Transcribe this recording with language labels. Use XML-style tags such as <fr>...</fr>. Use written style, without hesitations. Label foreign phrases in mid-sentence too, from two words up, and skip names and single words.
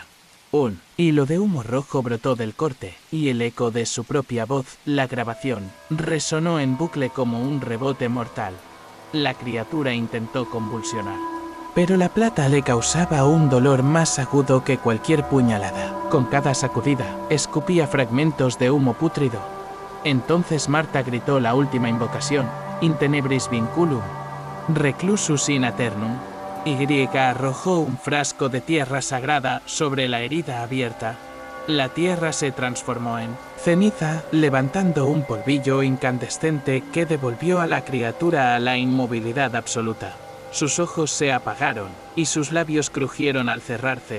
<es>Un hilo de humo rojo brotó del corte, y el eco de su propia voz, la grabación, resonó en bucle como un rebote mortal. La criatura intentó convulsionar, pero la plata le causaba un dolor más agudo que cualquier puñalada. Con cada sacudida, escupía fragmentos de humo pútrido. Entonces Marta gritó la última invocación,</es> <la>In tenebris vinculum. Reclusus in aeternum.</la> <es>Y arrojó un frasco de tierra sagrada sobre la herida abierta. La tierra se transformó en ceniza, levantando un polvillo incandescente que devolvió a la criatura a la inmovilidad absoluta. Sus ojos se apagaron, y sus labios crujieron al cerrarse.</es>